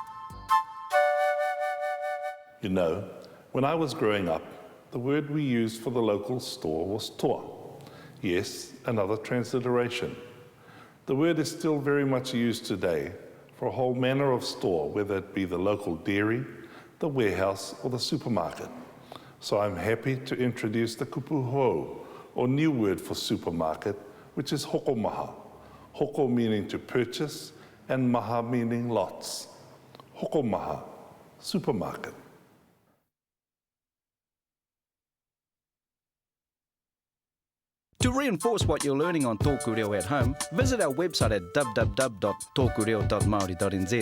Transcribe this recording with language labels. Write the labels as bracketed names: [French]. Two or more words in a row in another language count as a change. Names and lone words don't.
[English] You know, when I was growing up, the word we used for the local store was toa. Yes, another transliteration. The word is still very much used today for a whole manner of store, whether it be the local dairy, the warehouse, or the supermarket. So I'm happy to introduce the [Māori] kupu hou, [English] or new word for supermarket, which is [Māori] hoko maha. [English] Hoko meaning to purchase, and maha meaning lots. [Māori] Hoko maha, supermarket. [English] To reinforce what you're learning on TŌKU Reo at home, visit our website at www.tokureo.maori.nz.